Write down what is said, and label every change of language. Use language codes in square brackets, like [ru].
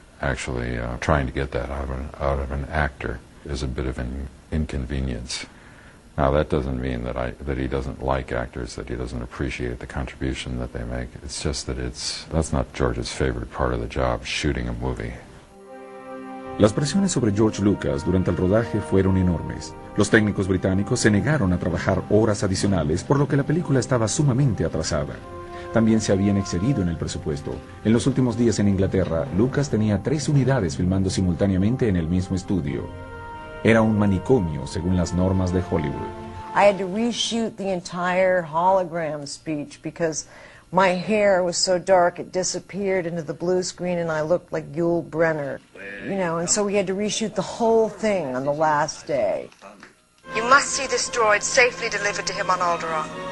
[en] Actually, trying to get that out of an actor is a bit of an inconvenience. Now, that doesn't mean that he doesn't like actors, that he doesn't appreciate the contribution that they make. It's just that that's not George's favorite part of the job, shooting a movie. [es] Las presiones sobre George Lucas durante el rodaje fueron enormes. Los técnicos británicos se negaron a trabajar horas adicionales, por lo que la película estaba sumamente atrasada. También se habían excedido en el presupuesto. En los últimos días en Inglaterra, Lucas tenía 3 unidades filmando simultáneamente en el mismo estudio. Era un manicomio, según las normas de Hollywood. [en] I had to reshoot the entire hologram speech because my hair was so dark it disappeared into the blue screen and I looked like Yul Brynner. You know, and so we had to reshoot the whole thing on the last day. You must see this droid safely delivered to him on Alderaan.